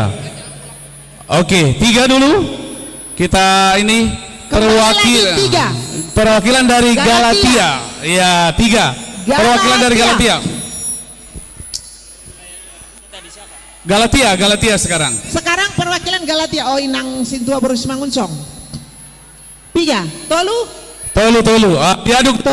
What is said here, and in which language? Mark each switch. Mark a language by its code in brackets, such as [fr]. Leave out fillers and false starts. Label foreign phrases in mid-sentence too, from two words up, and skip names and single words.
[id] Oke, 3 dulu. Kita ini perwakilan dari Galatia. Iya, 3. Perwakilan dari Galatia. Galatia sekarang. Sekarang perwakilan Galatia. Oh, inang sintua [bbc] berus mangunsong. [id] 3. Tolu. Diaduk.